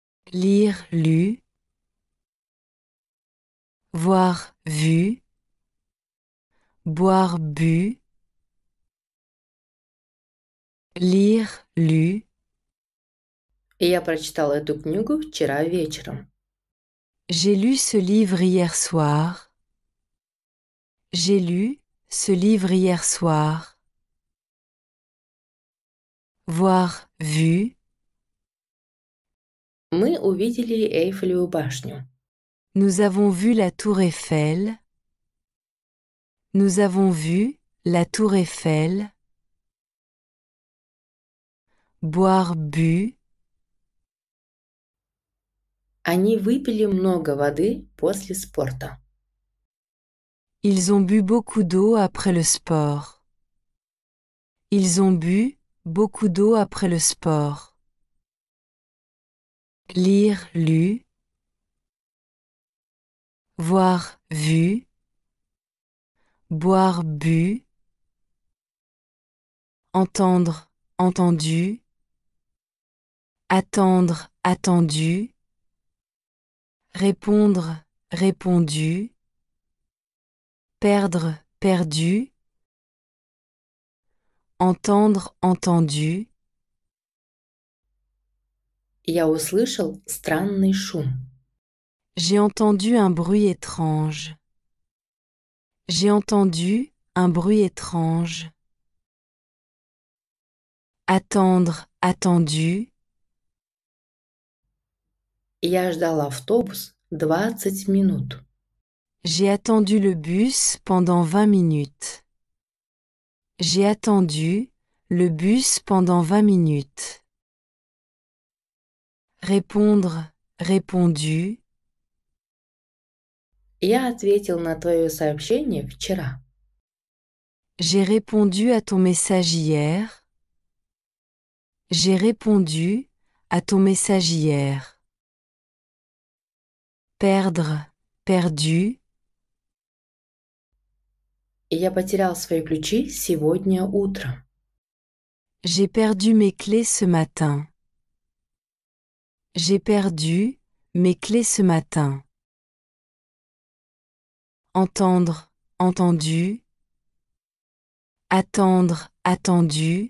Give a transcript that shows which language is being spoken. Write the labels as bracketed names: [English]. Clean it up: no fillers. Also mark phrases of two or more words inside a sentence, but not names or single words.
[French] lire, lu, voir, vu, boire, bu, lire, lu. [Russian] И я прочитал эту книгу вчера вечером. [French] J'ai lu ce livre hier soir. J'ai lu ce livre hier soir. Voir, vu. Мы увидели Эйфелеву башню. Nous avons vu la tour Eiffel. Nous avons vu la tour Eiffel. Boire, bu. [Russian] Они выпили много воды после спорта. [French] Ils ont bu beaucoup d'eau après le sport. Ils ont bu beaucoup d'eau après le sport. Lire, lu. Voir, vu. Boire, bu. Entendre, entendu. Attendre, attendu. Répondre, répondu. Perdre, perdu. Entendre, entendu. [Russian] Я услышал странный шум. [French] J'ai entendu un bruit étrange. J'ai entendu un bruit étrange. Attendre, attendu. [Russian] Я ждал автобус 20 минут. [French] J'ai attendu le bus pendant 20 minutes. J'ai attendu le bus pendant 20 minutes. Répondre, répondu. [Russian] Я ответил на твое сообщение вчера. [French] J'ai répondu à ton message hier. J'ai répondu à ton message hier. Perdre, perdu. [Russian] Я потерял свои ключи сегодня утром. [French] J'ai perdu mes clés ce matin. J'ai perdu mes clés ce matin. Entendre, entendu. Attendre, attendu.